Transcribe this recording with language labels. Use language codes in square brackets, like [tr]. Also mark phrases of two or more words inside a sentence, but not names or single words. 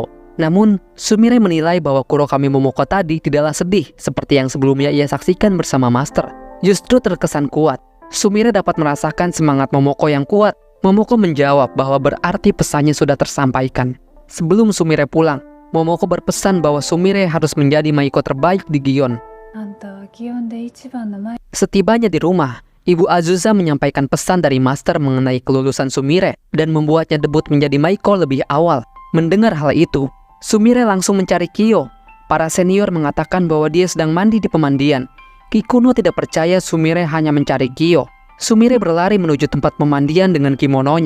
[id] Namun, Sumire menilai bahwa Kurokami Momoko tadi tidaklah sedih seperti yang sebelumnya ia saksikan bersama Master. Justru terkesan kuat. Sumire dapat merasakan semangat Momoko yang kuat. Momoko menjawab bahwa berarti pesannya sudah tersampaikan. Sebelum Sumire pulang, Momoko berpesan bahwa Sumire harus menjadi Maiko terbaik di Gion. [ja] あんたは祇園で一番の前 [id] Setibanya di rumah, Ibu Azusa menyampaikan pesan dari master mengenai kelulusan Sumire dan membuatnya debut menjadi Maiko lebih awal. Mendengar hal itu, Sumire langsung mencari Kyo. Para senior mengatakan bahwa dia sedang mandi di pemandian. Kikuno tidak percaya Sumire hanya mencari Kyo. Sumire berlari menuju tempat pemandian dengan kimononya.